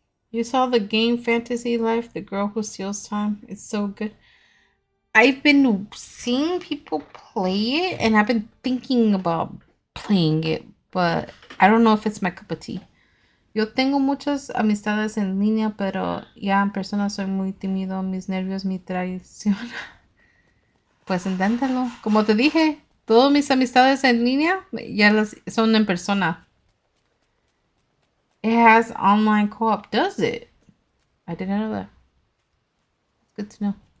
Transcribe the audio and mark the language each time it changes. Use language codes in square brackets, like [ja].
[en] You saw the game Fantasy Life, the girl who steals time? It's so good. I've been seeing people play it and I've been thinking about playing it, but I don't know if it's my cup of tea. [es] Yo tengo muchas amistades en línea, pero ya en persona soy muy tímido, mis nervios me traicionan. Pues inténtalo. Como te dije, todas mis amistades en línea ya las son en persona. [en] It has online co-op, does it? I didn't know that. It's good to know.